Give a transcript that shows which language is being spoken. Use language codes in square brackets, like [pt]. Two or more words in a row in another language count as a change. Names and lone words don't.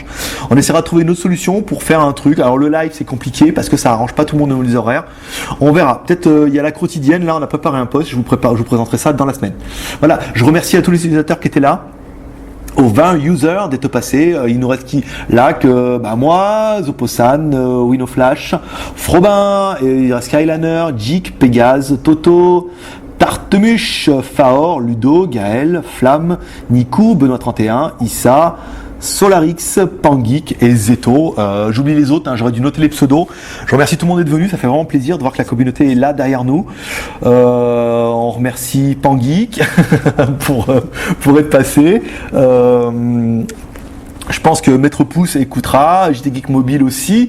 [fr] On essaiera de trouver une autre solution pour faire un truc. Alors le live c'est compliqué parce que ça arrange pas tout le monde dans les horaires. On verra, peut-être il y a la quotidienne, là on a préparé un post, je vous présenterai ça dans la semaine. Voilà, je remercie à tous les utilisateurs qui étaient là. Aux 20 users d'être passés, il nous reste qui là que moi, Zoposan, Winoflash, Frobin, Skyliner, Jik, Pégase, Toto, Tartemuche, Faor, Ludo, Gaël, Flamme, Nikou, Benoît 31, Issa, Solarix, Pangeek et Zeto. J'oublie les autres, j'aurais dû noter les pseudos. Je remercie tout le monde d'être venu, ça fait vraiment plaisir de voir que la communauté est là derrière nous. On remercie Pangeek pour être passé. Je pense que Maître Pouce écoutera, JT Geek Mobile aussi.